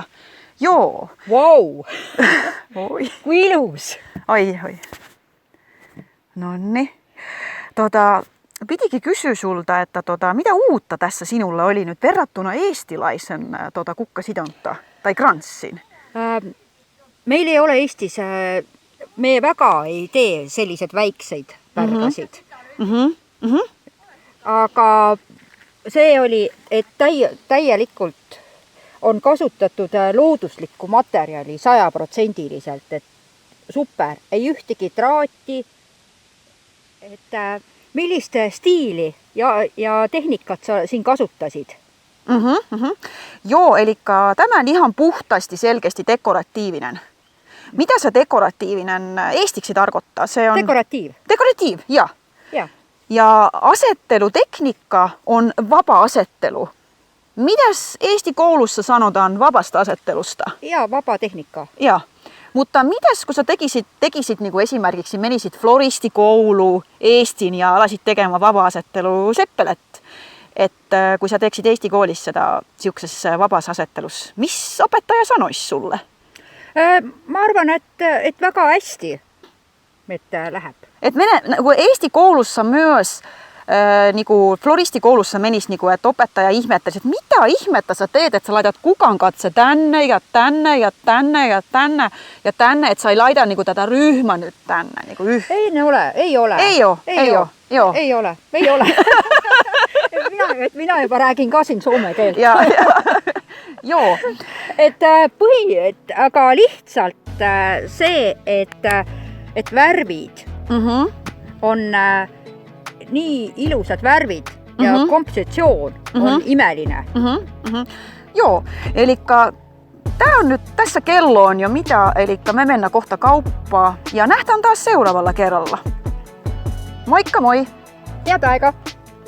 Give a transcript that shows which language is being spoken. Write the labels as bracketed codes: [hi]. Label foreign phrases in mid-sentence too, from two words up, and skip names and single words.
[fi] Joo. Wow! Oi. [et] Kui ilus! [fi] Ai. Nonni. Pitikin kysyä sulta, että mitä uutta tässä sinulla oli nyt verrattuna eestilaisen kukkasidonta tai kranssin? [et] meil ei ole Eestis, me väga ei tee selliseid väikseid pärgasid. Aga see oli, et täielikult on kasutatud looduslikku materjali 100%, et super, ei ühtegi traati, et millist stiili ja tehnikat sa siin kasutasid? [fi] Joo, eli tämä on ihan puhtaasti selkeästi dekoratiivinen. Mitä se dekoratiivinen eestiksi tarkoittaa? Se on [et] Dekoratiiv. Dekoratiiv, ja. [fi] Ja asettelutekniikka on vaba asettelu. Mitäs Eesti koulussa sanotaan vabasta asettelusta? [et] Ja vaba tehniikka. [fi] Ja. Mutta mitäs kun sä tekisit niin kuin esimerkiksi menisit floristikoulu Eestiin ja alasit tekemään vaba-asettelu seppelet, että kun sä [et] teeksid Eesti koolis seda siuksessa vabas asettelus, [fi] mis opettaja sanois sulle? [et] Ma arvan, et väga hästi, et läheb. [fi] Et nagu Eesti koulussa myös niinku floristikoulussa menis niinku, että opettaja ihmettelis, että mitä ihmettä sä teet, että sä laitat kukan katse tänne ja tänne ja tänne ja tänne ja tänne, että sä ei laita niinku tätä ryhmä nyt tänne niinku [et] Ei ole. Ei ole. [fi] Minä jopa [et] räägin ka siin soome keelt. [fi] Joo. [et] Aga lihtsalt see, et värvid on nii ilusad värvid ja kompositsioon on imeline. [fi] Joo, elikkä tää on nyt, tässä kello on jo mitä, elikkä me mennään kohta kauppaan ja nähdään taas seuraavalla kerralla. Moikka moi! [et] Head aega!